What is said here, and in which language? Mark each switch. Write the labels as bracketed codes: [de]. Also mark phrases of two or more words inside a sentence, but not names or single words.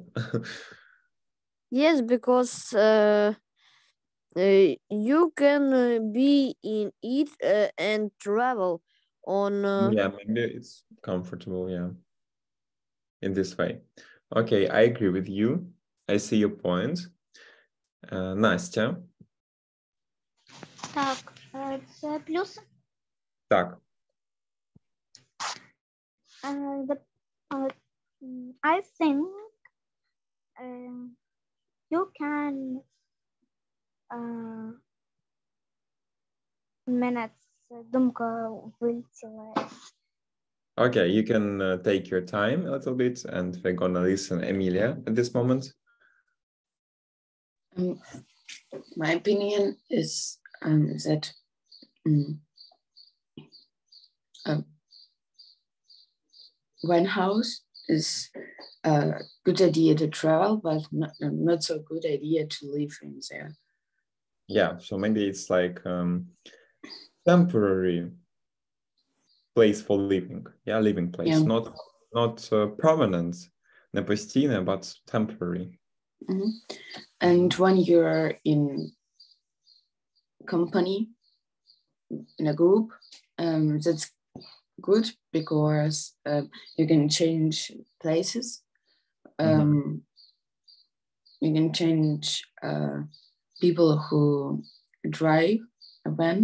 [en] Yes, because you can be in it and travel on. Yeah, maybe it's comfortable, yeah. In this way. Okay, I agree with you. I see your point. [uk] Настя. Так, це плюс. Так. [en] I think you can [uk] мене думка вилетіла. [en] Okay, you can take your time a little bit and we're gonna listen Emilia at this moment. My opinion is that one house is a good idea to travel, but not so good idea to live in there. Yeah, so maybe it's like temporary place for living. Yeah, living place. Yeah. Not permanent, [uk] не постійне, [en] but temporary. Mm-hmm. And when you're in company, in a group, that's good because you can change places. You can change people who drive a van.